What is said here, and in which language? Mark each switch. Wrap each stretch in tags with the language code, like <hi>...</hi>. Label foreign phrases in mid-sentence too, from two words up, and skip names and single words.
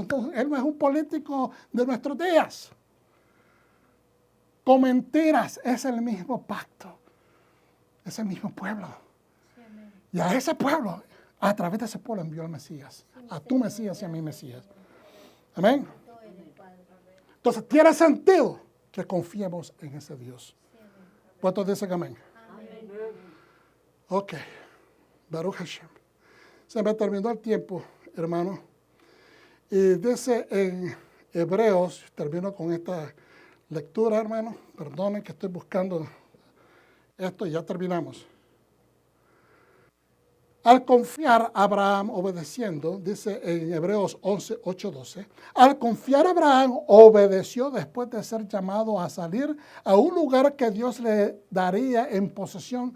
<es>Entonces, Él no es un político de nuestros días. Con mentiras es el mismo pacto, es el mismo pueblo. Y a ese pueblo, a través de ese pueblo envió al Mesías, a tu Mesías y a mi Mesías. Amén. Entonces, tiene sentido que confiemos en ese Dios. ¿Cuántos dicen amén? Ok.</es> <he>ברוך השם.</he> <es>Se me terminó el tiempo, hermano. Y dice en Hebreos, termino con esta lectura, hermano. Perdonen que estoy buscando esto y ya terminamos. Al confiar Abraham obedeciendo, dice en Hebreos 11, 8, 12, al confiar Abraham obedeció después de ser llamado a salir a un lugar que Dios le daría en posesión.</es>